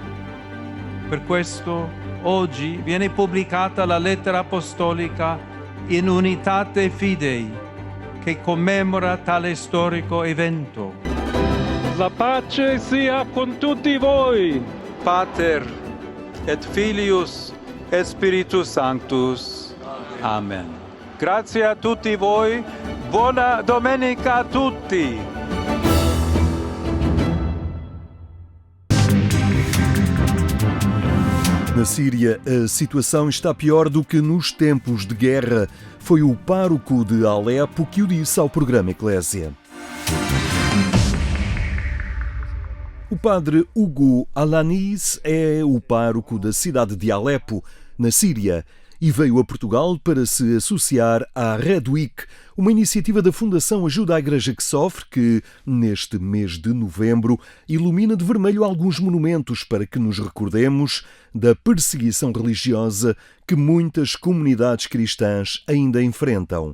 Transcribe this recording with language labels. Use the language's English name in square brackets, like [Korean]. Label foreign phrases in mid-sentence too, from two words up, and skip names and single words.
[Italian] Per questo oggi viene pubblicata la lettera apostolica In Unitate Fidei, che commemora tale storico evento. La pace sia con tutti voi. [Latin] Pater et Filius et Spiritus Sanctus. [Italian] Amen. Grazie a tutti voi. Buona domenica a tutti. [Portuguese] Na Síria, a situação está pior do que nos tempos de guerra. Foi o pároco de Alepo que o disse ao programa Eclésia. O padre Hugo Alanis é o pároco da cidade de Alepo, na Síria, e veio a Portugal para se associar à Red Week, uma iniciativa da Fundação Ajuda à Igreja que Sofre, que, neste mês de novembro, ilumina de vermelho alguns monumentos para que nos recordemos da perseguição religiosa que muitas comunidades cristãs ainda enfrentam.